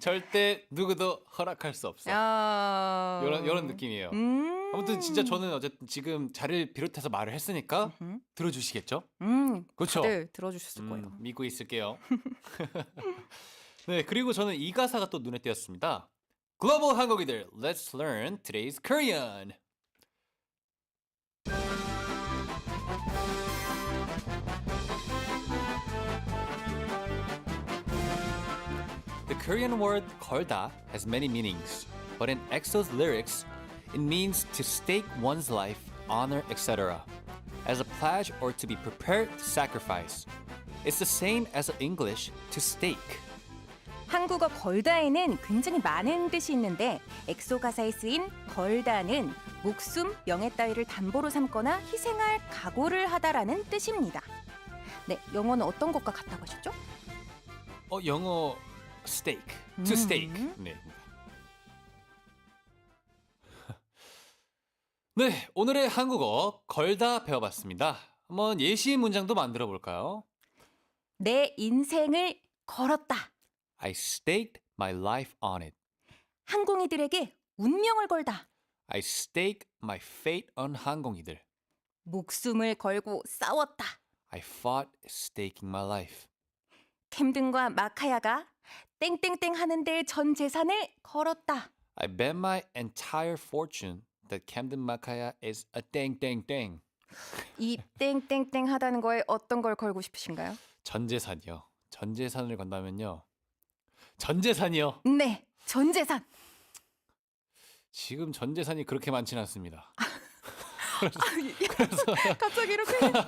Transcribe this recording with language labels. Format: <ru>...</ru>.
<ko>절대 누구도 허락할 수 없어. 이런 느낌이에요. 아무튼 진짜 저는 어쨌든 지금 자리를 비롯해서 말을 했으니까 들어주시겠죠? 그렇죠? 다들 들어주셨을 거예요. 믿고 있을게요. 네, 그리고 저는 이 가사가 또 눈에 띄었습니다. 글로벌 한국인들,</ko> <en>let's learn today's Korean. The Korean word 걸다 has many meanings, but in EXO's lyrics, it means to stake one's life, honor, etc. as a pledge or to be prepared to sacrifice. It's the same as in English to stake.</en> <ko>한국어 걸다에는 굉장히 많은 뜻이 있는데 엑소 가사에 쓰인 걸다는 목숨, 명예 따위를 담보로 삼거나 희생할 각오를 하다라는 뜻입니다. 네, 영어는 어떤 것과 같다고 하셨죠? 영어 stake, to stake. 네. 네, 오늘의 한국어 걸다 배워봤습니다. 한번 예시 문장도 만들어 볼까요? 내 인생을 걸었다.</ko> <en>I staked my life on it.</en> <ko>항공이들에게 운명을 걸다.</ko> <en>I stake my fate on 항공이들.</en> <ko>목숨을 걸고 싸웠다.</ko> <en>I fought staking my life.</en> <ko>캠든과 마카야가 땡땡땡 하는데 전 재산을 걸었다.</ko> <en>I bet my entire fortune that Camden Makaya is a dang dang dang.</en> <ko>이 땡땡땡 하다는 거에 어떤 걸 걸고 싶으신가요? 전 재산이요. 전 재산을 건다면요. 전 재산이요. 네, 전 재산. 지금 전 재산이 그렇게 많지는 않습니다. 갑자기 이렇게</ko>